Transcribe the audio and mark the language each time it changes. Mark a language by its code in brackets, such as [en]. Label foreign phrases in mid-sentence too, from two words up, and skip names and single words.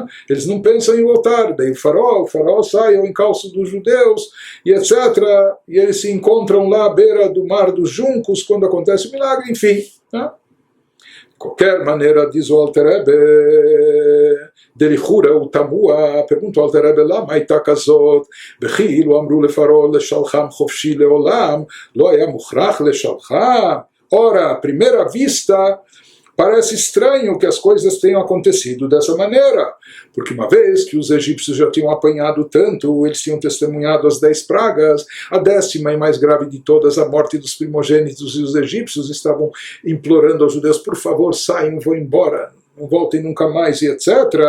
[pt] Eles não pensam em voltar. Daí o faraó sai ao encalço dos judeus e etc, e eles se encontram lá à beira do mar dos juncos quando acontece o milagre, enfim, né? De qualquer maneira, diz o Alter Rebbe, Delichura, o Tamua, pergunta o Alter Rebbe, [he] למה הייתה כזאת וכי אילו אמרו לפרעה לשלחם חופשי לעולם לא היה מוכרח לשלחם. [pt] Ora, à primeira vista, parece estranho que as coisas tenham acontecido dessa maneira, porque uma vez que os egípcios já tinham apanhado tanto, eles tinham testemunhado as 10 pragas, a 10ª e mais grave de todas, a morte dos primogênitos, e os egípcios estavam implorando aos judeus, por favor, saiam, vão embora, não voltem nunca mais, e etc.